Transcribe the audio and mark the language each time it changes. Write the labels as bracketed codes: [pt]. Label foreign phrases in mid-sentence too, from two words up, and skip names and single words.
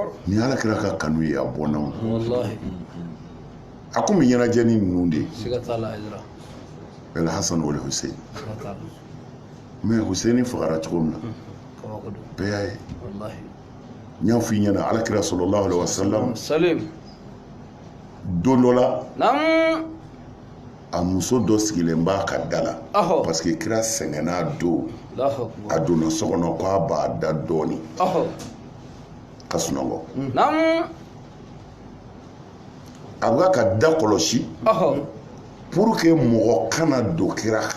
[bm] ni ala kira ka kanu ye a bɔnna o [ar] wallahi [bm] a kun bɛ ɲɛnajɛ ni ninnu de siga t'a la Haidara [ar] الحسن والحسين [bm] siga t'a la mais Huseini fagara cogo min na kabako don bɛɛ y'a ye [ar] wallahi [bm] n y'a f'i ɲɛna ala kira [ar] صلى الله عليه وسلم [bm] Salim don dɔ la nam a muso dɔ sigilen b'a ka da la [fr] parce que [bm] kira sɛgɛnna a don a donna so kɔnɔ k'a b'a da dɔɔni ka sunɔgɔ nam a b'a ka da kɔlɔsi [fr] pour que [bm] mɔgɔ kana don kira kan